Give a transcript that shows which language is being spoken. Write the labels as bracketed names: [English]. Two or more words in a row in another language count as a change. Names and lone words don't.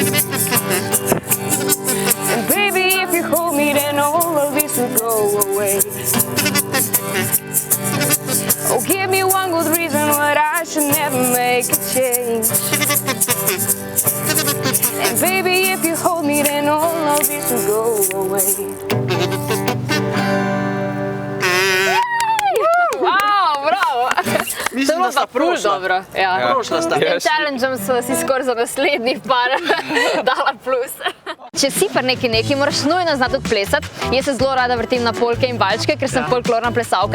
[English] And baby, if you hold me, then all of this will go away. Oh, give me one good reason why I should never make a change. And baby, if you hold me, then all of this will go away. [Slovenian] Wow, bravo! Mislim, da sta prošla. Prošla sta. S tem challengeom so si skoraj za naslednjih par dala plus. Če si par neki, moraš nujno znati tudi plesati. Jaz se zelo rada vrtim na polke in valčke, ker sem folklorna plesalka.